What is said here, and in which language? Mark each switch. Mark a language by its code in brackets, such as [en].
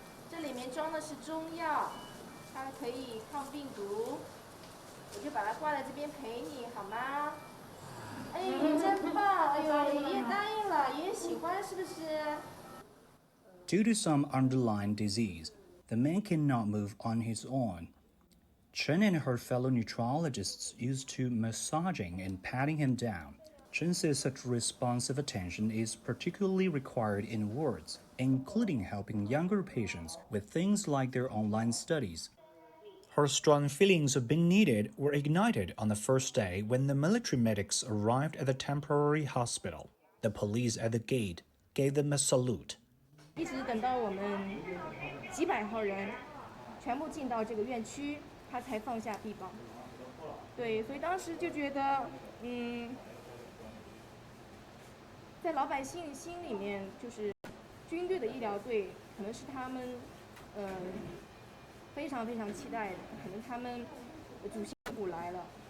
[zh] 这里面装的是中药，它可以抗病毒。我就把它挂在这边陪你，好吗？哎呦，你真棒！哎呦，爷爷答应了，爷爷喜欢，是不是？ [en] Due to some underlying disease, the man cannot move on his own. Chen and her fellow nutrologists used to massaging and patting him down. Chen says such responsive attention is particularly required in wards, including helping younger patients with things like their online studies. Her strong feelings of being needed were ignited on the first day when the military medics arrived at the temporary hospital. The police at the gate gave them a salute. [zh] 一直等到我们几百号人全部进到这个院区，他才放下臂膀。对，所以当时就觉得，在老百姓心里面，就是军队的医疗队可能是他们非常非常期待的，可能他们主心骨来了。